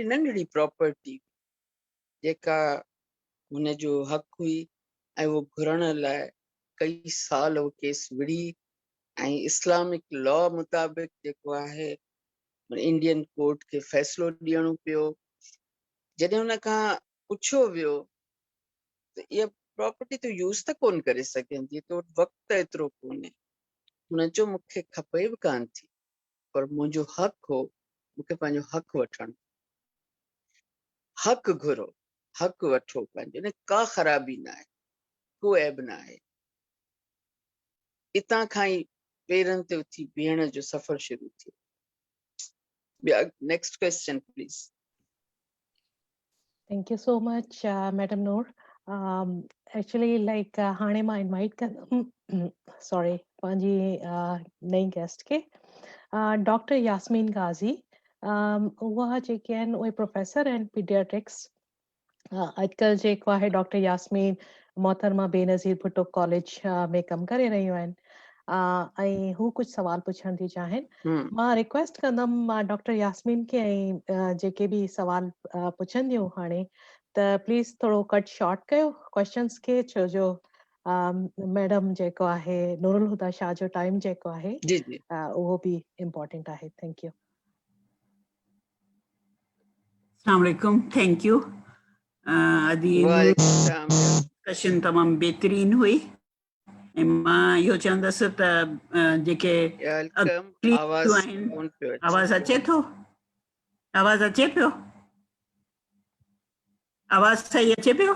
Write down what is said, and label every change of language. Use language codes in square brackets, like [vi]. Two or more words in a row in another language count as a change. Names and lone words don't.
[sd] नंढड़ी प्रॉपर्टी जेका हुनजो हक़ हुई ऐं उहो घुरण लाइ कई साल उहो केस विड़ी ऐं [en] Islamic law [sd] मुताबिक़ जेको आहे [en] Indian court [sd] खे फ़ैसिलो ॾियणो पियो जॾहिं हुन खां पुछियो वियो त इहा प्रॉपर्टी तूं यूज़ त कोन करे सघंदी तो वक़्तु एतिरो कोन्हे हुन चयो मूंखे खपे बि कान थी पर मुंहिंजो हक़ हो मूंखे पंहिंजो हक़ वठणु हक़ घुरो हक़ वठो पंहिंजो इन का ख़राबी न आहे को ऐब न आहे इतां खां ई पेरनि ते उथी बीहण जो सफ़र शुरू थियो [en] next question please Thank you so much, Madam Noor. Actually, like [sd] हाणे मां invite कर sorry पंहिंजी नई guest के Dr. Yasmin Ghazi. उहा जेके आहिनि उहे प्रोफेसर आहिनि पीडियाट्रिक्स अॼुकल्ह जेको आहे डॉक्टर यास्मीन मोहतरमा बेनज़ीर भुट्टो कॉलेज में कमु करे रहियूं आहिनि ऐं हू कुझु सवाल पुछण थी चाहिनि। मां रिक्वेस्ट कंदमि डॉक्टर यास्मीन खे ऐं जेके बि सवाल पुछंदियूं हाणे त प्लीज़ थोरो [en] cut short [sd] कयो क्वेश्चन्स खे, छो जो मैडम जेको आहे नूरुल हुदा शाह जो टाइम जेको आहे जी जी उहो बि इम्पोर्टेंट आहे। [en] thank you. [ar] السلام عليكم, [en] thank you. [sd] अदी [ar] وعليكم سلام. [sd] डिस्कशन तमामु बहितरीन हुई ऐं मां इहो चवंदसि त जेके वेलकम। आवाज आहिनि, कोन पियो अचे। आवाज़ अचे थो? आवाज़ अचे पियो? आवाज़ सही अचे पियो?